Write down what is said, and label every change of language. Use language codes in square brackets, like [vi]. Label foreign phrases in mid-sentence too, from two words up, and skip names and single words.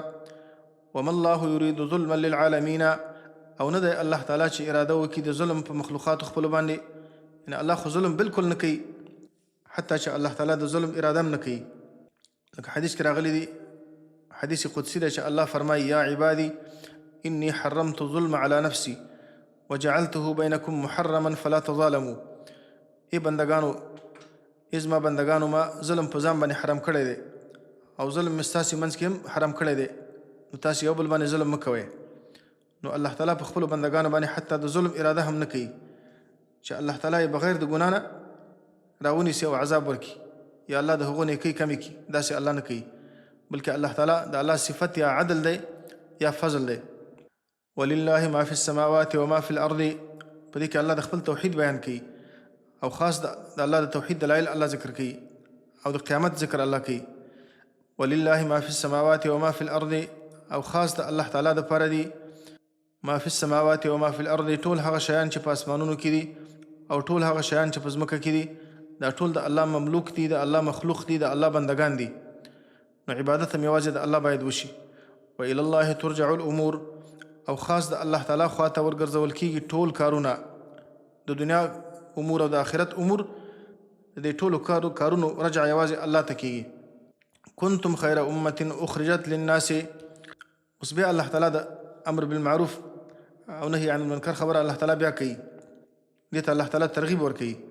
[ar] وما الله یرید ظلما للعالمین [ps] او نه دی الله تعالی چې اراده وکړي د ظلم په مخلوقاتو خپلو باندې. یعنې الله خو ظلم بالکل نه کوي، حتی چې الله تعالی د ظلم اراده هم نه کوي. لکه حدیث کې راغلی دی، حدیث قدسی دی چې الله فرمایي [ar] یا عبادي انی حرمت الظلم علی نفسی وجعلته بینکم محرما فلا تظالموا. [ps] ای بندگانو، ازما بندگانو ما ظلم په ځان باندې حرام کړی دی او ظلم مې ستاسې منځ کې هم حرام کړی دی، نو تاسې یو بل باندې ظلم مه کوئ. نو الله تعالی په خپلو بندگانو باندې حتی د ظلم اراده هم نه کوي چې الله تعالی یې بغیر د ګناه نه راونیسي او عذاب ورکړي یا الله د هغو نیکۍ کمې کړي، داسې الله نه کوي. بلکې الله تعالی د الله صفت یا عدل دی یا فضل دی. [ar] ولله ما فی السماوات وما فی الارض [ps] په دې کې الله د خپل توحید بیان کوي او خاص د الله د توحید دلایل الله ذکر کوي او د قیامت ذکر الله کوي. [ar] ولله ما فی السماوات وما فی الارض [ps] او خاص د الله تعالی دپاره دي [ar] ما فی السماوات وما فی الارض، [ps] ټول هغه شیان چې په اسمانونو کې دي او ټول هغه شیان چې په ځمکه کې دي، دا ټول د الله مملوک دي، د الله مخلوق دي، د الله بندگان دي. نو عبادت هم یوازې د الله باید وشي. [ar] وإلی الله ترجع الامور [ps] او خاص د الله تعالی خواته ورګرځول کېږي ټول کارونه، د دنیا امور او د آخرت امور، د دې ټولو کارونو رجع یوازې الله ته کېږي. [ar] کنتم خیر امة اخرجت للناس، [ps] اوس بیا الله تعالی د [ar] امر بالمعروف [ps] او [ar] نهي عن المنکر [ps] خبره الله تعالی بیا کوي، دې ته الله تعالی ترغیب ورکوي.